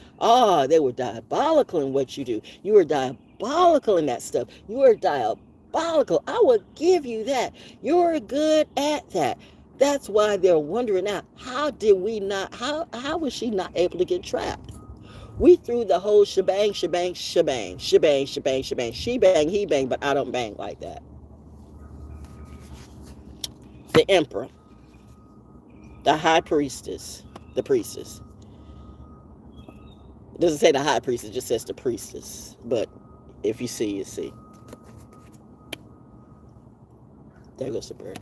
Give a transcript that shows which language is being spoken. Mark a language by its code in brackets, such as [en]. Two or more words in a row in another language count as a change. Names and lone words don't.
[en] Oh, they were diabolical in what you do. You were diabolical in that stuff. You were diabolical. I would give you that. You're good at that. That's why they're wondering now, how was she not able to get trapped? We threw the whole shebang, shebang, shebang, shebang, shebang, shebang, she bang, he bang, but I don't bang like that. The emperor, the high priestess, the priestess. It doesn't say the high priestess, it just says the priestess. But if you see, you see. There goes the bird.